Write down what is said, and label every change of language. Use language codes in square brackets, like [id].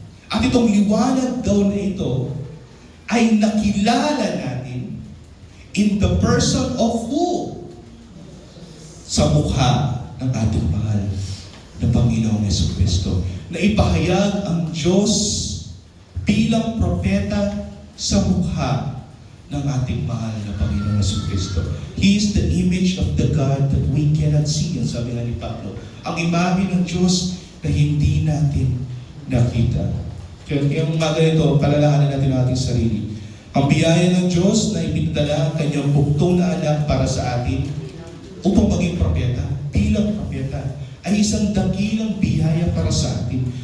[tl] At itong liwanag daw na ito ay nakilala natin [en] in the person of who? [tl] Sa mukha ng ating mahal na Panginoong Jesucristo. Na ipahayag ang Diyos bilang propeta sa mukha ng ating mahal na Panginoong Jesucristo. [en] He is the image of the God that we cannot see. [tl] Ang sabi nga ni Pablo. Ang imahe ng Diyos na hindi natin nakita. Kaya yung mga ganito, palalahanan natin ang ating sarili. Ang biyaya ng Diyos na ipinadala ang kanyang buktong na anak para sa atin upang maging propeta, bilang propeta, ay isang dakilang biyaya para sa atin.